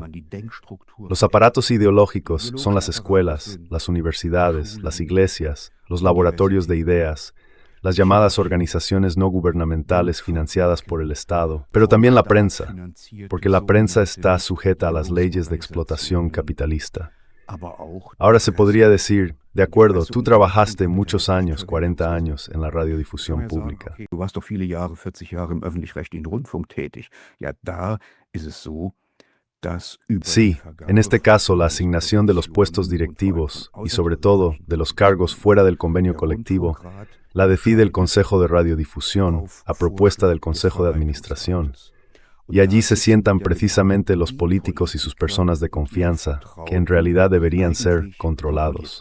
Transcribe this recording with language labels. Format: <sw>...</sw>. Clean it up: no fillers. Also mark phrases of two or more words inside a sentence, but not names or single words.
<es>Los aparatos ideológicos son las escuelas, las universidades, las iglesias, los laboratorios de ideas, las llamadas organizaciones no gubernamentales financiadas por el Estado, pero también la prensa, porque la prensa está sujeta a las leyes de explotación capitalista. Ahora se podría decir, de acuerdo, tú trabajaste muchos años, 40 años, en la radiodifusión pública.</es> <de>Du warst doch viele Jahre, 40 Jahre im öffentlich-rechtlichen Rundfunk tätig. Ja, da ist es so, dass</de> <es>Sí, en este caso la asignación de los puestos directivos y sobre todo de los cargos fuera del convenio colectivo la decide el Consejo de Radiodifusión a propuesta del Consejo de Administración. Y allí se sientan precisamente los políticos y sus personas de confianza, que en realidad deberían ser controlados.</es>